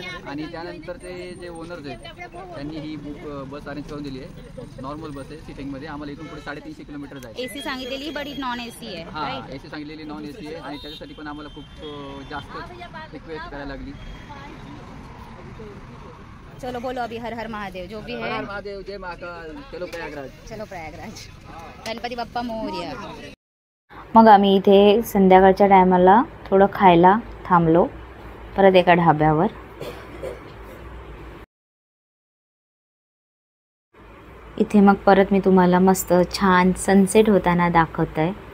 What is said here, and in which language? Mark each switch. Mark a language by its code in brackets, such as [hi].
[mr] आणि त्यानंतर ते जे ओनर्स आहेत त्यांनी ही बस अरेंज करून दिली आहे. नॉर्मल बस आहे सिटिंगमध्ये. आम्हाला इथून पुढे 350 किलोमीटर जायचं. AC सांगितलेली बट नॉन AC आहे. हां, AC सांगितलेली नॉन AC आहे आणि त्याच्यासाठी पण आम्हाला खूप जास्त रिक्वेस्ट करायला लागली. [hi] चलो बोलो अभी हर हर महादेव जो भी है. हर महादेव, जय महाकाल, चलो प्रयागराज. चलो प्रयागराज. [mr] गणपती बाप्पा मोरया. मग आम्ही इथे संध्याकाळच्या टायमाला थोडं खायला थांबलो परत एका ढाब्यावर. इथे मग परत मी तुम्हाला मस्त छान सनसेट होताना दाखवत आहे.